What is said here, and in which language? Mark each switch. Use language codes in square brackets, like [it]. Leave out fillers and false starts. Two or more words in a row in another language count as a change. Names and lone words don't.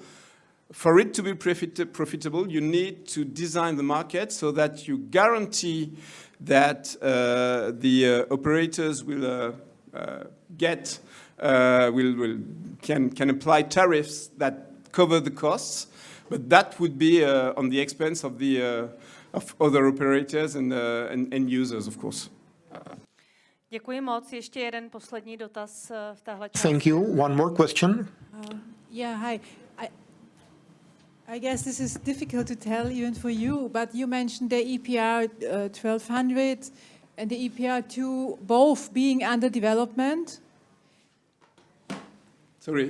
[en] For it to be profitable, you need to design the market so that you guarantee that the operators will can apply tariffs that cover the costs, but that would be on the expense of the of other operators and end users, of course. [cs] Děkuji moc. Ještě jeden poslední dotaz v téhle části. [en] Thank you. One more question. Yeah, hi. I guess this is difficult to tell even for you, but you mentioned the EPR 1200 and the EPR2 both being under development. Sorry.